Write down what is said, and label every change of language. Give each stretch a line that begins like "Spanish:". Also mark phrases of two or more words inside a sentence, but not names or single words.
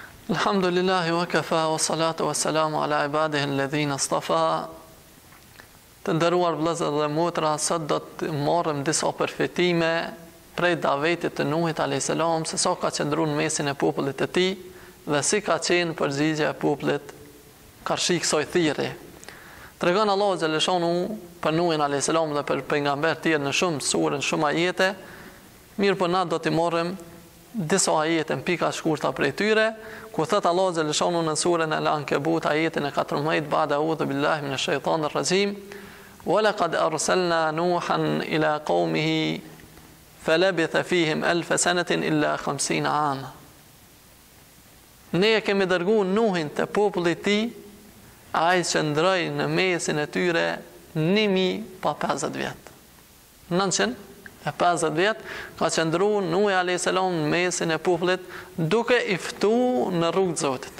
Arabic: الحمد لله وكفى والصلاة والسلام على عباده الذين اصطفى.
Albanian: Të nderuar vëllezër dhe motra, sot do të marrim disa përfitime prej davetit të Nuhit
Arabic: عليه السلام,
Albanian: se sa ka qëndruar në mesin e popullit të tij dhe si ka qenë përgjigjja e popullit karshi kësaj thirrje. Tregon Allahu xhaleshanu për Nuhin
Arabic: عليه السلام
Albanian: dhe për pejgamber të tjerë në shumë sure, në shumë ajete. Mirë, po na do të marrim disa ajete në pika shkurta prej tyre, ku thot Allahu xhaleshanu në surën Al-Ankabut ajetin e 14,
Arabic: بعد أعوذ بالله من الشيطان الرجيم, وَلَقَدْ أَرْسَلْنَا نُوحًا إِلَى قَوْمِهِ فَلَبِثَ فِيهِمْ أَلْفَ سَنَةٍ إِلَّا 50 عَامًا.
Albanian: Ne e kemi dërguar Nuhin te populli i tij, ai qëndroi në mesin e tyre 1050 vjet. 950 vjet ka qëndruar Nuhi
Arabic: عليه السلام
Albanian: në mesin e popullit duke i ftuar në rrugë të Zotit.